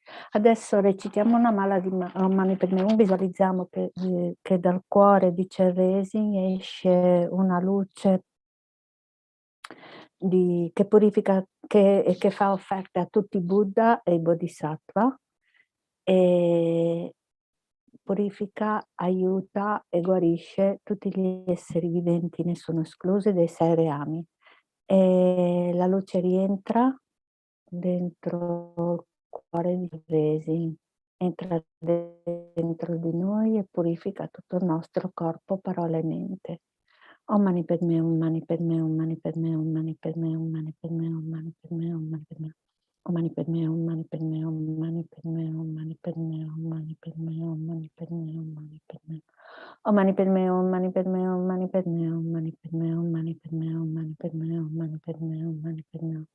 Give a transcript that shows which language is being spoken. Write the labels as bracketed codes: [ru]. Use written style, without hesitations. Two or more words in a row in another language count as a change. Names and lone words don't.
[it] Adesso recitiamo una mala di Mani Padme Hum, visualizziamo che dal cuore di Chenrezig esce una luce che purifica e che fa offerte a tutti i Buddha e i Bodhisattva, e purifica, aiuta e guarisce tutti gli esseri viventi, nessuno escluso, dei 6 reami. E la luce rientra dentro il cuore di Chenrezig, entra dentro di noi e purifica tutto il nostro corpo, parola e mente. [sa] ॐ मणि पद्मे हूँ, मणि पद्मे हूँ, मणि पद्मे हूँ, मणि पद्मे हूँ, मणि पद्मे हूँ, मणि पद्मे हूँ, मणि पद्मे हूँ. ॐ मणि पद्मे हूँ, मणि पद्मे हूँ, मणि पद्मे हूँ, मणि पद्मे हूँ, मणि पद्मे हूँ, मणि पद्मे हूँ, मणि पद्मे हूँ. ॐ मणि पद्मे हूँ, मणि पद्मे हूँ, मणि पद्मे हूँ, मणि पद्मे हूँ, मणि पद्मे हूँ, मणि पद्मे हूँ, मणि पद्मे हूँ, मणि पद्मे हूँ.